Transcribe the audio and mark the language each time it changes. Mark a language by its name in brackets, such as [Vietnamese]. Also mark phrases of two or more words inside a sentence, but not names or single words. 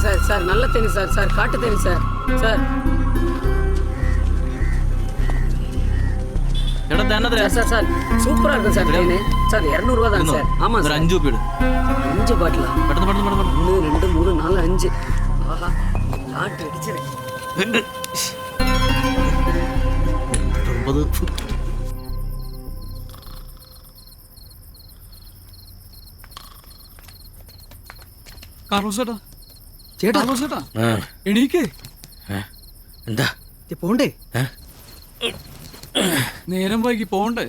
[Tamil] சார் நல்ல தேனி சார் சார் காட்டு தேனி சார் சார் [Malayalam] എടാ തന്നെ [Tamil] சார் சார் சார் சூப்பரா இருக்கும் சார் தேனி சார் 200 ரூபா தான் சார் ஆமா [Malayalam] ഒരു [Tamil] சார் [Malayalam] 5 രൂപ ഇട് [Tamil] 5 பாட்டிலா [Malayalam] പെട്ടെന്ന് പെട്ടെന്ന് പെട്ടെന്ന് [Tamil] 1 2 3 4 5 ஆஹா காட்டு அடிச்சறேன் 90. [Malayalam] കാർലോസ് ചേട്ടാ ചേട്ടാ കാർലോസ് ചേട്ടാ ആ എണീക്കേ എന്താ പോണ്ടേ? നേരം വൈകി പോണ്ടേ?